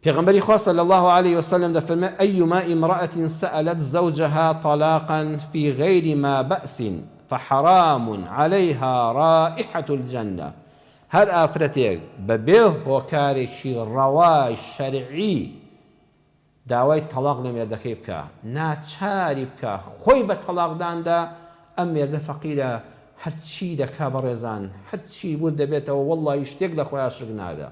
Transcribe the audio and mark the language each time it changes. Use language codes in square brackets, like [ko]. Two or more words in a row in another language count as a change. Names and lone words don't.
[ckb] پیغمبری خوا [ar] صلی الله عليه وسلم دفرمي أيما امرأة سألت زوجها طلاقا في غير ما بأس فحرام عليها رائحة الجنة. [ckb] هر ئافرەتێک بەبێ هۆکارێکی ڕەوای شەرعی داوای تەلاق لە مێردەکەی بکە، ناچاری بکە خۆی بە تەلاقداندا، ئەم مێردە فەقیرە، هەرچی دەکا بەڕێزان، هەرچی بور دەبێتەوە وەڵڵی شتێک لە خۆیان شک نابێ.